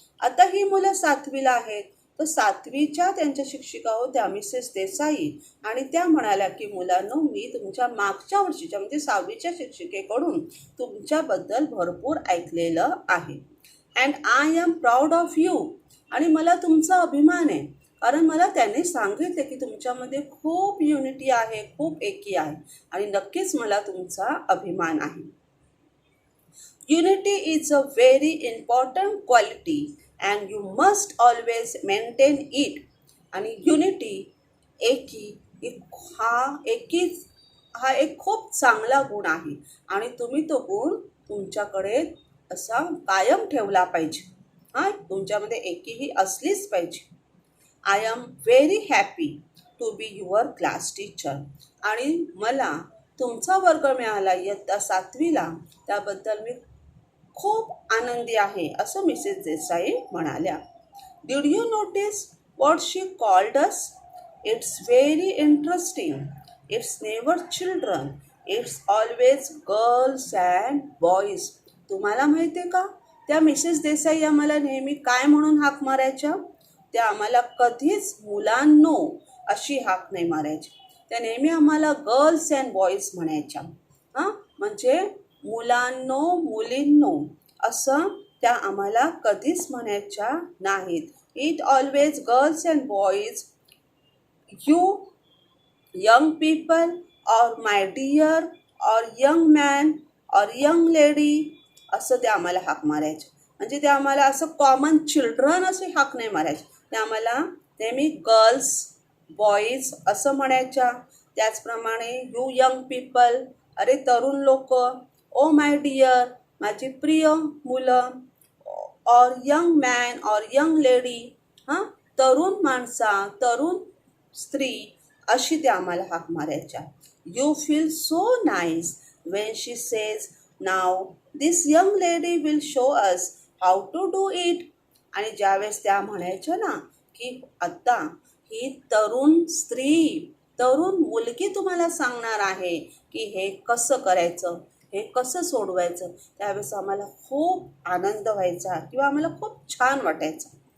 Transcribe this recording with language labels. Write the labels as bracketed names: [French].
[Marathi] आता ही मुलं 7वीला आहेत, तर 7वीच्या त्यांच्या शिक्षिका होत्या मिसेस देसाई, आणि त्या म्हणाल्या की मुलांनो, मी तुमच्या मागच्या वर्षीच्या म्हणजे 6वीच्या शिक्षिकेकडून तुमच्याबद्दल भरपूर ऐकलेलं आहे. [English] and I am proud of you, [Marathi] आणि मला तुमचा अभिमान आहे. कारण मला त्याने सांगितले की तुमच्यामध्ये खूप युनिटी आहे, खूप एकी आहे आणि नक्कीच मला तुमचा अभिमान आहे. [English] Unity is a very important quality and you must always maintain it. [Marathi] आणि युनिटी एकी हा एक खूप चांगला गुण आहे आणि तुम्ही तो गुण तुमच्याकडे असा कायम ठेवला पाहिजे. तुमच्यामध्ये एकी ही असलीच पाहिजे. [English] I am very happy to be your class teacher. [Marathi] आणि मला तुमचा वर्ग मिळाला इयत्ता 7वीला, त्याबद्दल मी खूप आनंदी आहे, असं मिसेस देसाई म्हणाल्या. [English] Did you notice what she called us? It's very interesting. It's never children, it's always girls and boys. [Marathi] तुम्हाला माहिती आहे का, त्या मिसेस देसाई आम्हाला नेहमी काय म्हणून हाक मारायच्या? त्या आम्हाला कधीच मुलांनो अशी हाक नाही मारायची. त्या नेहमी आम्हाला गर्ल्स अँड बॉईज म्हणायच्या. म्हणजे मुलांनो मुलींनो असं त्या आम्हाला कधीच म्हणायच्या नाहीत. [English] it always girls and boys, you young people, or my dear, or young man, or young lady [Marathi] असं त्या आम्हाला हाक मारायचे. म्हणजे ते आम्हाला असं कॉमन चिल्ड्रन असे हाक नाही मारायचे. त्या आम्हाला नेहमी गर्ल्स बॉईज असं म्हणायच्या. त्याचप्रमाणे [English] you young people, [Marathi] अरे तरुण लोक, [English] oh my dear [Marathi] माझी प्रिय मुलं, [English] or young man or young lady [Marathi] तरुण माणसा तरुण स्त्री अशी त्या आम्हाला हाक मारायच्या. [English] You feel so nice when she says now this young lady will show us how to do it. [Marathi] आणि ज्यावेळेस त्या म्हणायच्या ना की आता ही तरुण स्त्री तरुण मुलगी तुम्हाला सांगणार आहे की हे कसं करायचं, हे कसं सोडवायचं, त्यावेळेस आम्हाला खूप आनंद व्हायचा किंवा आम्हाला खूप छान वाटायचं.